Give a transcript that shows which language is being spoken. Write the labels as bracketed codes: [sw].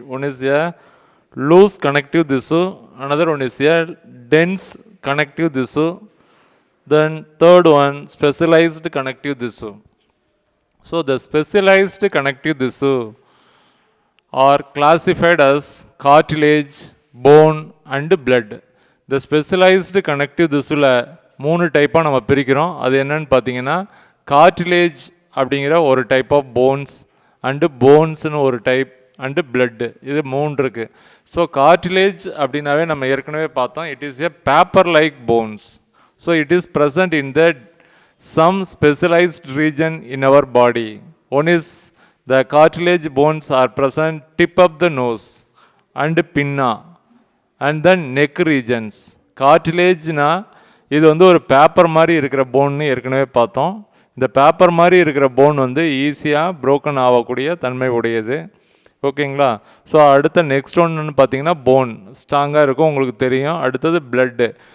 [en] One is a loose connective tissue, another one is a dense connective tissue, then third one specialized connective tissue. So the specialized connective tissue are classified as cartilage, bone and blood. The specialized connective tissue [ta] la மூணு டைப்பா நம்ம பிரிக்கிறோம். அது என்னன்னு பாத்தீங்கன்னா cartilage அப்படிங்கிற ஒரு type of bones and போன்ஸ்னு ஒரு டைப் அண்டு பிளட், இது மூணு இருக்கு. ஸோ கார்டிலேஜ் அப்படின்னாவே நம்ம ஏற்கனவே பார்த்தோம், [en] It is a paper like bones. So it is present in the some specialized region in our body. One is the cartilage bones are present tip of the nose and pinna and then neck regions. [ta] கார்டிலேஜ்னா இது வந்து ஒரு paper மாதிரி இருக்கிற போன்னு ஏற்கனவே பார்த்தோம். இந்த paper மாதிரி இருக்கிற போன் வந்து ஈஸியாக புரோக்கன் ஆகக்கூடிய தன்மை உடையது. ஓகேங்களா? ஸோ அடுத்த நெக்ஸ்ட் ஒன்று பார்த்தீங்கன்னா போன் ஸ்ட்ராங்காக இருக்கும், உங்களுக்கு தெரியும். அடுத்தது பிளட்டு.